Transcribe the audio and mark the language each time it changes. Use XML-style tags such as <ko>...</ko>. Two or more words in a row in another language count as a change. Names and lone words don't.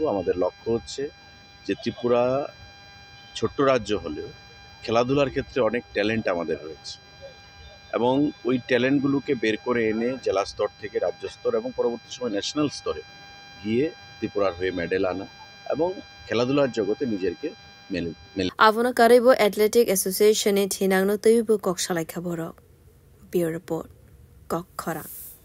<bn>আমাদের লক্ষ্য হচ্ছে যে ত্রিপুরা ছোট্ট রাজ্য হলেও খেলাধুলার ক্ষেত্রে অনেক ট্যালেন্ট আমাদের রয়েছে এবং ওই ট্যালেন্টগুলোকে বের করে এনে জেলা স্তর থেকে রাজ্য স্তর এবং পরবর্তী সময় ন্যাশনাল স্তরে গিয়ে ত্রিপুরার হয়ে মেডেল আনা এবং খেলাধুলার জগতে নিজেকে মেলে</bn> <trp>Avona Karibo Athletic Association Tinangno Tayubu Kokshalaika Borok.</trp> <en>Bureau Report.</en> <trp>Kok Khora.</trp>